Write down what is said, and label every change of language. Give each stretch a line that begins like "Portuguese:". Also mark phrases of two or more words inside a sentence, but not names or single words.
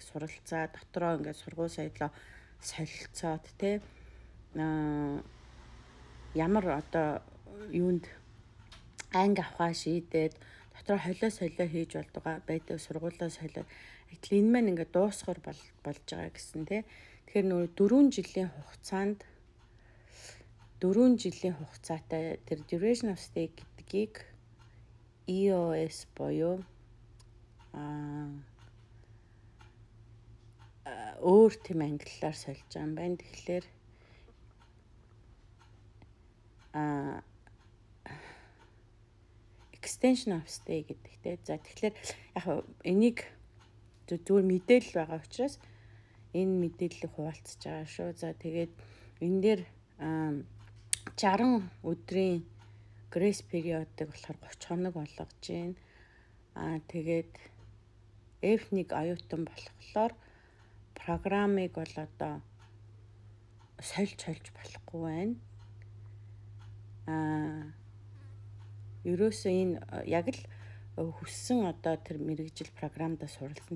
Mongolian: Суралцаа дотроо ингээд сургууль соёлоо солилцоод тэ ямар одоо юунд анги авахаа шийдээд дотроо холио солио хийж болдгоо байдаг сургуулаа солиод энэ маань ингээд дуусгаар болж байгаа гэсэн тэ. Тэгэхээр нөгөө 4 жилийн хугацаатай тэр
English: duration of stay
Mongolian: гэдгийг EOS боёо өөр тийм ангиллаар сольж байгаа юм байна. Тэгэхээр
English: extension of stay
Mongolian: гэдэгтэй. За тэгэхээр яг энийг зүгээр мэдээлэл байгаа учраас энэ мэдээллийг хуваалцаж байгаа шүү. За тэгээд энэ дээр 60 өдрийн
English: grace period-
Mongolian: ыг болохоор 30 хоног болгож байна. Тэгээд F1 оюутан болохоор программыг бол одоо сольж болохгүй байна. Ерөөсөө энэ яг л хүссэн одоо тэр мэрэгжил програмдаа суралцсан.